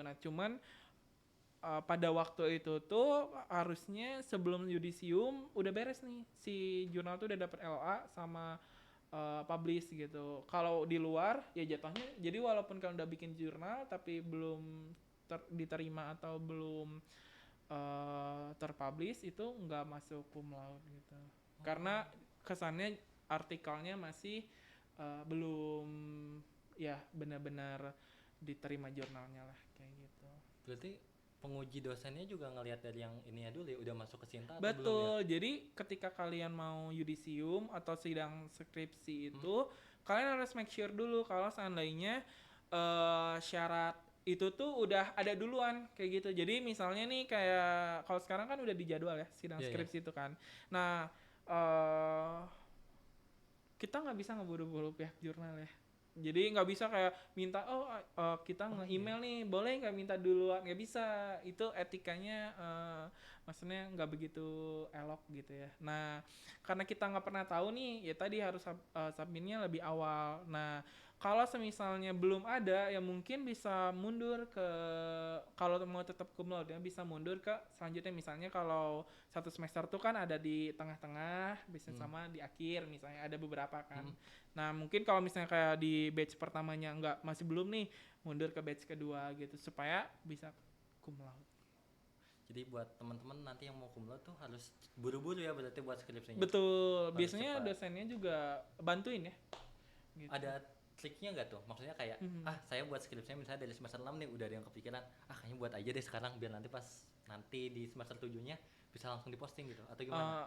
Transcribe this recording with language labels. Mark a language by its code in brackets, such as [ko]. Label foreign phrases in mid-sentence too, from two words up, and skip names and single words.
[id] Nah, cuman pada waktu itu tuh harusnya sebelum yudisium udah beres nih, si jurnal tuh udah dapat LOA sama publish gitu. Kalau di luar ya jatuhnya, jadi walaupun kalian udah bikin jurnal tapi belum diterima atau belum terpublish, itu nggak masuk [la] cum laude [id] gitu. Karena kesannya artikelnya masih belum ya benar-benar diterima jurnalnya lah kayak gitu. Berarti penguji dosennya juga ngelihat dari yang ininya dulu ya, udah masuk ke Sinta atau belum ya? Betul. Jadi ketika kalian mau yudisium atau sidang skripsi itu, kalian harus [en] make sure [id] dulu kalau seandainya syarat itu tuh udah ada duluan kayak gitu. Jadi misalnya nih kayak kalau sekarang kan udah dijadwal ya sidang skripsi itu kan. Nah, kita nggak bisa ngeburu-buru pihak jurnal ya. Jadi nggak bisa kayak minta kita nge-email nih, boleh nggak minta duluan, nggak bisa. Itu etikanya maksudnya nggak begitu elok gitu ya. Nah karena kita nggak pernah tahu nih, ya tadi harus submitnya lebih awal. Nah kalau semisalnya belum ada, ya mungkin bisa mundur ke, kalau mau tetap [la] cum laude [id] ya bisa mundur ke selanjutnya. Misalnya kalau satu semester tuh kan ada di tengah-tengah, bisa sama di akhir misalnya, ada beberapa kan. Nah mungkin kalau misalnya kayak di batch pertamanya masih belum nih, mundur ke batch kedua gitu supaya bisa [la] cum laude. [id] Jadi buat teman-teman nanti yang mau [la] cum laude [id] tuh harus buru-buru ya berarti buat skripsinya. Betul, Harus biasanya cepat. dosennya juga bantuin ya. Gitu. Ada triknya nggak tuh? Maksudnya kayak saya buat skripsinya misalnya dari semester 6 nih udah ada yang kepikiran, kayaknya buat aja deh sekarang biar nanti pas nanti di semester 7-nya bisa langsung diposting gitu atau gimana?